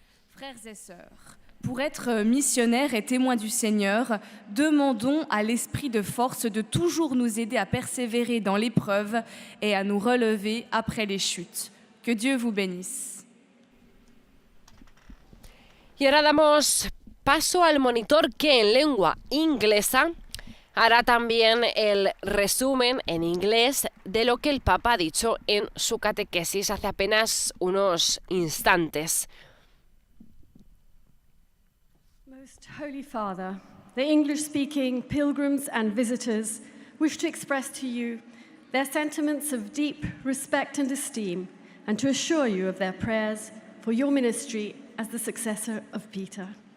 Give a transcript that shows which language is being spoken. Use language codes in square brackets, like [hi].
[fr] Frères et sœurs, pour être missionnaires et témoins du Seigneur, demandons à l'Esprit de force de toujours nous aider à persévérer dans l'épreuve et à nous relever après les chutes. Que Dieu vous bénisse. [es] Y ahora damos paso al monitor que en lengua inglesa hará también el resumen en inglés de lo que el Papa ha dicho en su catequesis hace apenas unos instantes. [en] Most Holy Father, the English-speaking pilgrims and visitors wish to express to you their sentiments of deep respect and esteem, and to assure you of their prayers for your ministry as the successor of Peter.